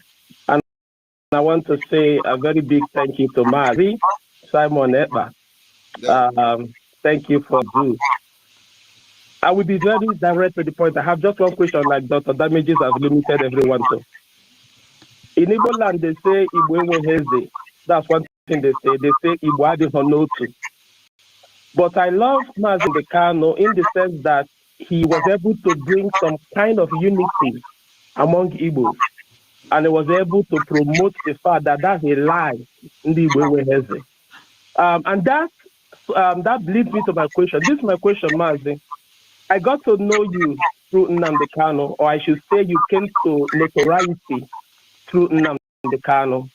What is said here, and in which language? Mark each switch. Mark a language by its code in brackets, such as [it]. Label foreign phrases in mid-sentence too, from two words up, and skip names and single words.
[en] And I want to say a very big thank you to Mazi, Simon Ekpa. Thank you for this. I will be very direct to the point. I have just one question, like Dr. Damages has limited everyone to. In Igbo land, they say [ig] Igbo Heze. [en] That's one thing they say. They say [ig] Igbo Adihanotu. [en] But I love Mazi Dekano in the sense that he was able to bring some kind of unity among Igbos. And he was able to promote the fact that that's a lie in the [ig] Igbo Heze. [en] And that leads me to my question. This is my question, Mazi. I got to know you through Nnamdi Kanu, or I should say you came to notoriety through Nnamdi Kanu.